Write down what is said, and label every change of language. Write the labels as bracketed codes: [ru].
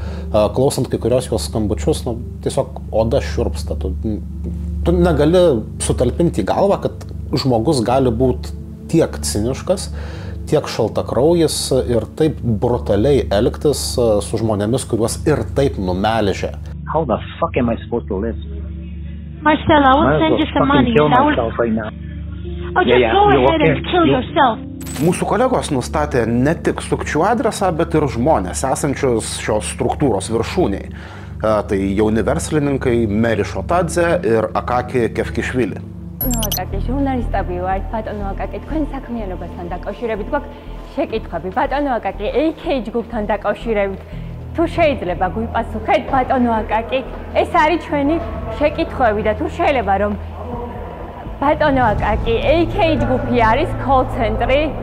[lt] Klausant kai kurios jos skambučius, tiesiog oda šiurpsta. Tu negali sutalpinti į galvą, kad žmogus gali būti tiek ciniškas, tiek šaltakraujis ir taip brutaliai elgtis su žmonėmis, kuriuos ir taip numelžė. [en] How the fuck am I supposed to live? Marcel, I will send you some money. Oh, just go ahead and kill yourself. [lt] Mūsų kolegos nustatė ne tik sukčių adresą, bet ir žmonės esančius šios struktūros viršūniai. Tai jauni verslininkai Meri Šotadze ir Akaki Kefkišvili. [ka] ნოაკაკი ჟურნალისტები ვართ, ბატონო აკაკი, თქვენ საქმიანობასთან დაკავშირებით გვაქვს შეკითხვები. ბატონო აკაკი, AK ჯგუფთან დაკავშირებით თუ შეიძლება გვიპასუხეთ, ბატონო აკაკი, ეს არის ჩვენი შეკითხვები და თუ შეიძლება რომ ბატონო აკაკი, AK ჯგუფი არის call ცენტრი?